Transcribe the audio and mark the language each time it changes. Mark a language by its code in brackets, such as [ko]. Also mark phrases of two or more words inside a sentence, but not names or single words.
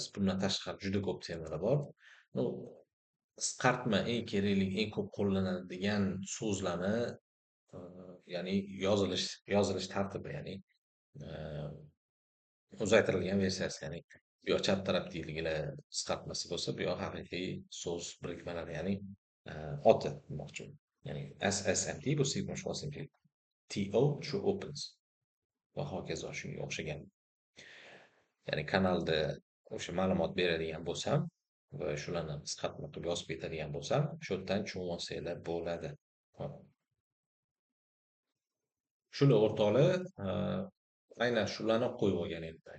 [uz] Bundan tashqari juda ko'p temalar bor. Nu qisqartma eng kerakli, eng ko'p qo'llanadigan so'zlarni ya'ni yozilish tartibi, ya'ni uzaytirilgan versiyasi, ya'ni bu yoq chap taraf deydigilar qisqartmasi bo'lsa, bu yoq haqiqiy so'z birikmalari, ya'ni oti demoqchiman. Ya'ni SSMT bu [en] sequential SMT, [uz] TO [en] true opens [uz] va hokazo shunga o'xshagan. Ya'ni kanalda o'sha ma'lumot beradigan bo'lsam va shularni qisqartma qilib yozib ketadigan bo'lsam, shu yerdan tushunib olsanglar bo'ladi. Shular o'rtoqlar, aynan shularni qo'yib olgan edim.